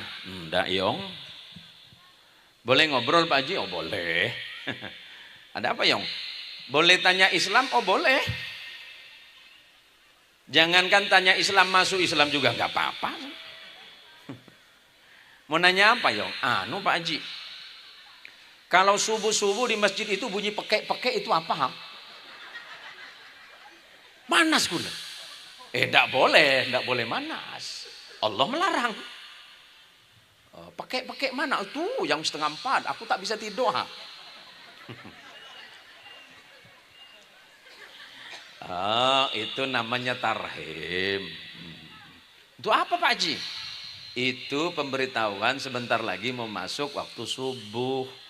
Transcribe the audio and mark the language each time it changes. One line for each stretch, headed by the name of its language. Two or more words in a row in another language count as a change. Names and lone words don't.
Indonesian: Ndak Yong. Boleh ngobrol Pak Haji? Oh boleh. Ada apa Yong? Boleh tanya Islam? Oh boleh. Jangankan tanya Islam, masuk Islam juga nggak apa-apa. Mau nanya apa Yong? Anu Pak Haji, kalau subuh-subuh di masjid itu bunyi pekek-pekek itu apa? Manas gula. Ndak boleh manas. Allah melarang. Pekek-pekek mana? Itu yang 3:30, aku tak bisa tidur. Itu namanya tarhim. Itu apa Pak Haji? Itu pemberitahuan sebentar lagi mau masuk waktu subuh.